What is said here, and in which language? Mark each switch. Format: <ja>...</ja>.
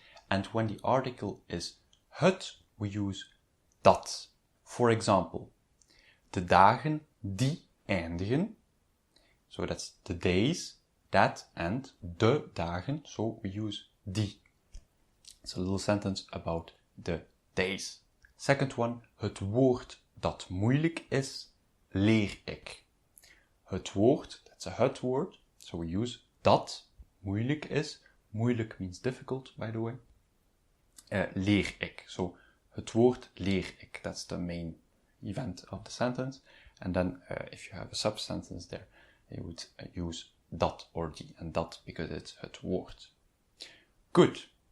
<en>And when the article is het, we use dat. For example,</en> <nl>de dagen die eindigen.</nl> <en>So that's the days, that, and de dagen. So we use die. It's a little sentence about the days. Second one,</en> <nl>het woord dat moeilijk is, leer ik.</nl> <en>Het woord, that's a het word. So we use dat, moeilijk is. Moeilijk means difficult, by the way. Leer ik. So</en> <nl>het woord leer ik.</nl> <en>That's the main event of the sentence. And then if you have a subsentence there, you would use dat or die and dat because it's het woord. Good.</en>